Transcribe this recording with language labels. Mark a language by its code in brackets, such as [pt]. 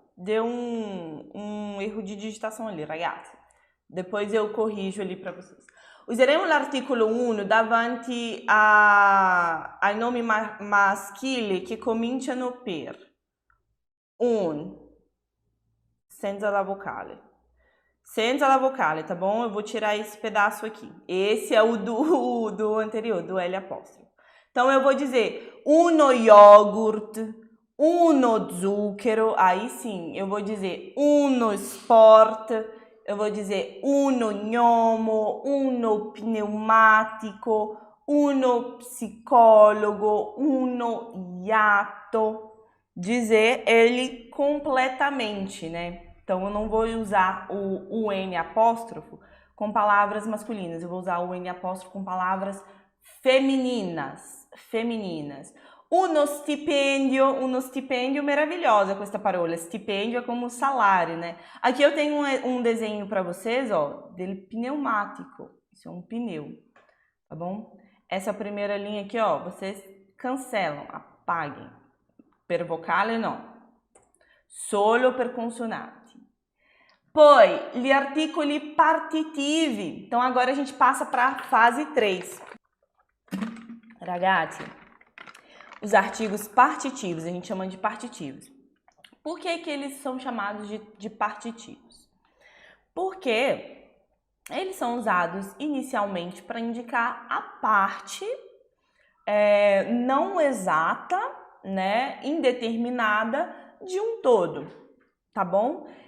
[pt] Deu um erro de digitação ali, ragazzi. Depois eu corrijo ali para vocês. [it] Useremo l'articolo 1 davanti ai nomi maschili che cominciano per un, senza la vocale. Senza la vocale, [pt] tá bom? Eu vou tirar esse pedaço aqui. Esse é o do anterior, do L apóstrofo. Então, eu vou dizer uno yogurt, uno zucchero, aí sim, eu vou dizer uno sport, eu vou dizer uno gnomo, uno pneumatico, uno psicólogo, uno iato. Dizer ele completamente, né? Então, eu não vou usar o N apóstrofo com palavras masculinas. Eu vou usar o N apóstrofo com palavras femininas. Uno stipendio, maravilhosa com esta parola. Stipendio é como salário, né? Aqui eu tenho um desenho para vocês, ó, dele pneumático. Isso é um pneu, tá bom? Essa primeira linha aqui, ó, vocês cancelam, apaguem. [it] Per vocale no. Solo per consonanti. Poi, gli articoli partitivi. [pt] Então, agora a gente passa para a fase 3. Ragazzi, os artigos partitivos, a gente chama de partitivos. Por que que eles são chamados de partitivos? Porque eles são usados inicialmente para indicar a parte não exata, né, indeterminada de um todo, tá bom?